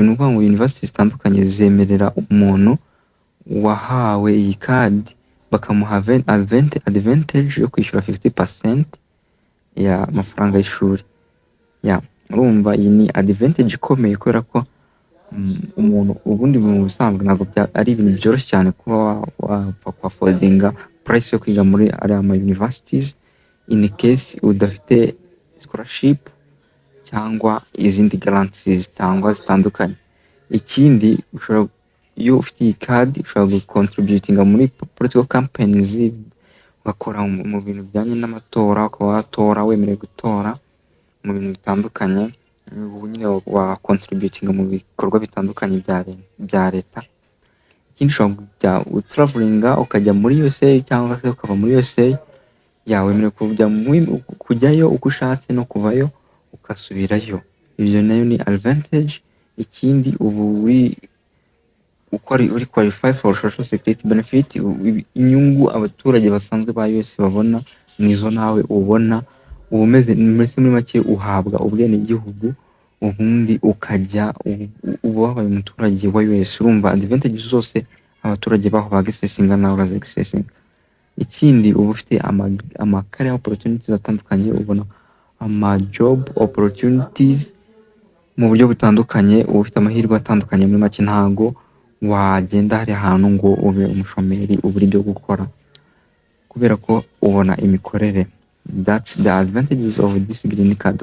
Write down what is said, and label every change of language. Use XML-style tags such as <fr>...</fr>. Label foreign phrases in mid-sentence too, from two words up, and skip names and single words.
<rw>Ni ukuvuga ngo university zitandukanye zemerera umuntu wahawe iyi card, bakamuha advantage yo kwishyura 50% ya mafaranga y'ishuri. Urumva iyi ni advantage ikomeye, kubera ko umuntu ubundi mu bisanzwe ntabwo ari ibintu byoroshye cyane kuba wapfa</rw> <en>affordinga price</en> <rw>yo kwiga muri ariya ma universities</rw> <en>in case</en> <rw>udafite scholarship cyangwa izindi guarantees zitangwa zitandukanye. Ikindi iyo ufite iyi card ushobora gucontributinga muri</rw> <en>political campaigns,</en> <rw>ugakora mu bintu bijyanye n'amatora, ukaba watora wemerewe gutora mu bintu bitandukanye. Ubu nyine wa contributinga mu bikorwa bitandukanye bya leta. Ikindi ushobora travelinga ukajya muri USA cyangwa se ukava muri USA, wemerewe kujyayo uko ushatse no kuvayo ugasubirayo. Ibyo nayo ni advantage. Ikindi ubu uri</rw> <en>qualify for social security benefit.</en> <rw>Inyungu abaturage basanzwe ba US babona nizo nawe ubona. Uba umeze muri make, uhabwa ubwenegihugu ubundi ukajya uba wabaye umuturage wa US. Urumva advantage zose abaturage baho bagisesinga nawe urazisesinga. Ikindi uba ufite</rw> <en>career opportunities</en> <rw>atandukanye, ubona</rw> <en>job opportunities</en> <rw>mu buryo butandukanye, uba ufite amahirwe atandukanye. Muri make ntago wagenda hari ahantu ngo ube umushomeri ubura ibyo gukora, kubera ko ubona imikorere.</rw> <en>That's the advantages of this green card.</en>